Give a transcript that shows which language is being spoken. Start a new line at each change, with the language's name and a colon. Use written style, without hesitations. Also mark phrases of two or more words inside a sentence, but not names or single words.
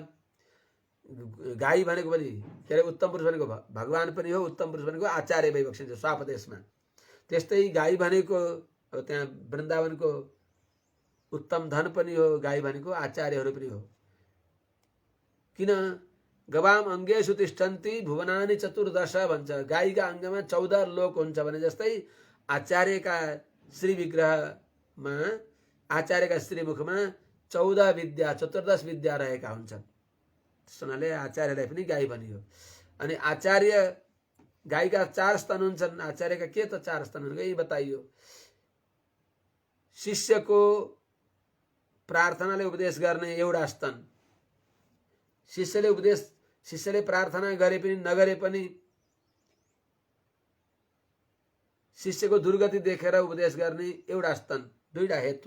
Nepali: गाई भनेको पनि के अरे उत्तम पुरुष भनेको भगवान पनि हो, उत्तम पुरुष भनेको आचार्य भइबक्सिन्छ स्वापदेशमा। त्यस्तै गाई भनेको त्यहाँ वृन्दावनको उत्तम धन पनि हो, गाई भनेको आचार्यहरू पनि हो। किन
Sanskrit: गवाम अंगेषु तिष्ठन्ति भुवनानि चतुर्दश
Nepali: भन्छ। गाईका अङ्गमा 14 लोक हुन्छ भने जस्तै आचार्यका श्री विग्रहमा, आचार्यका श्रीमुखमा 14 विद्या, चतुर्दश विद्या रहेका हुन्छन्। त्यसैले आचार्यलाई पनि गाई भनियो। अनि आचार्य गाईका 4 स्तन हुन्छन्। आचार्यका के त 4 स्तन हुन् यही बताइयो। शिष्यको प्रार्थनाले उपदेश गर्ने एउटा स्तन, शिष्यले प्रार्थना गरे पनि नगरे पनि शिष्यको दुर्गति देखेर उपदेश गर्ने एउटा स्तन, दुईटा हेतु।